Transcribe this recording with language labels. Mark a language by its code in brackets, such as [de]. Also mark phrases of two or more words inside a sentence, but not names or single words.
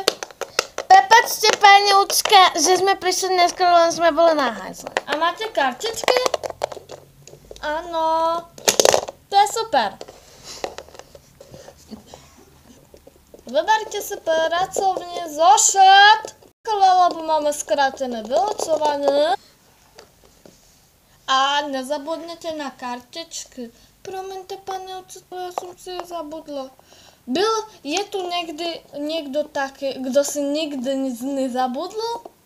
[sk] Prepačte, pani učka, [cs] že jsme přišli dneska, len jsme byli na hajzle. A máte kartičky? Ano. To je super. Vyberte si pracovně zošet, [sk] lebo máme zkrátené vyučovanie. A nezabudnete na kartičky. [cs] Promiňte, pane [sk] učiteľ, ja som si je zabudla. Je tu niekto taký, [cs] kdo si nikdy nic nezabudl?